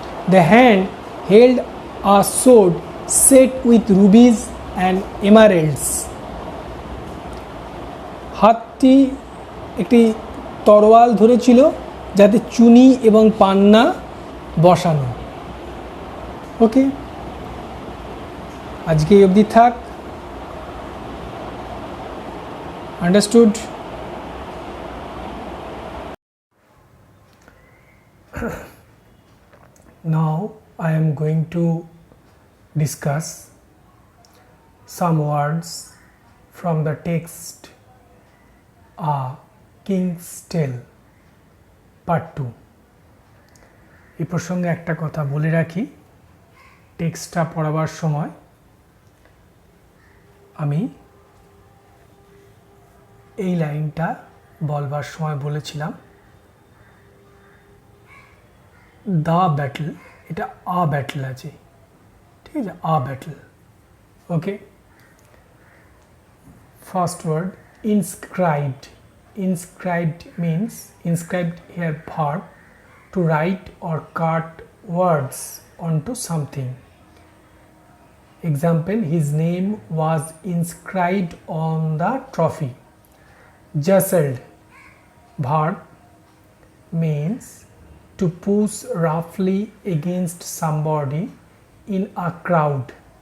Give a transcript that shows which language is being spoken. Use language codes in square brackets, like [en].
[en] The hand held a sword set with rubies and emeralds. [bn] হাতটি একটি তরোয়াল ধরেছিল যাতে চুনি এবং পান্না বসানো। ওকে, আজকে এই অবধি থাক। [en] Understood? Now I am going to discuss some words from the text A King's Tale Part 2. [bn] এই প্রসঙ্গে একটা কথা বলে রাখি, টেক্সটটা পড়াবার সময় আমি এই লাইনটা বলবার সময় বলেছিলাম [en] the battle, [bn] এটা [en] a battle [bn] আছে, ঠিক আছে, a battle. [en] Okay, first word inscribed. Inscribed means, inscribed here verb, to write or cut words onto something. Example, his name was inscribed on the trophy. Jostled, verb, means to push roughly against somebody in a crowd.